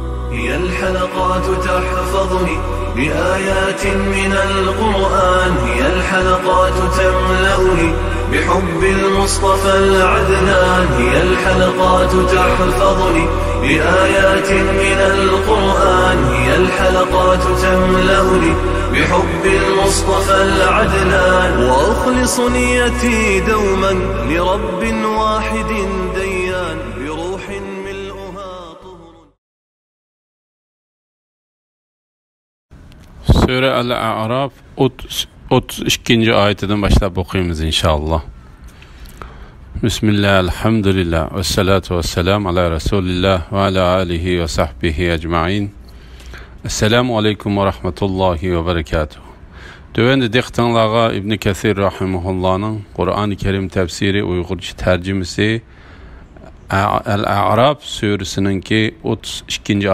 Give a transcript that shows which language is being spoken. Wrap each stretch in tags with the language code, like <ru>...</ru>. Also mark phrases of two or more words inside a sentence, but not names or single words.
<ar>هي الحلقات تحفظني بآيات من القرآن، هي الحلقات تملأني بحب المصطفى العدنان، هي الحلقات تحفظني بآيات من القرآن، هي الحلقات تملأني بحب المصطفى العدنان، وأخلص نيتي دوما لرب واحد ديان بروح ملؤها طهر.</ar> <tr>Sure Al-A'raf 32. ayetinden başlayıp okuyumuz inşallah.</tr> <ar>بسم الله، الحمد لله، والصلاة والسلام على رسول الله وعلى آله وصحبه أجمعين. السلام عليكم ورحمة الله وبركاته.</ar> <tr>Dövende diktanlağa İbn Kesir rahimahullah'ın Kur'an-ı Kerim tefsiri Uygurca tercümesi Al-A'raf suresinin ki 32.</tr>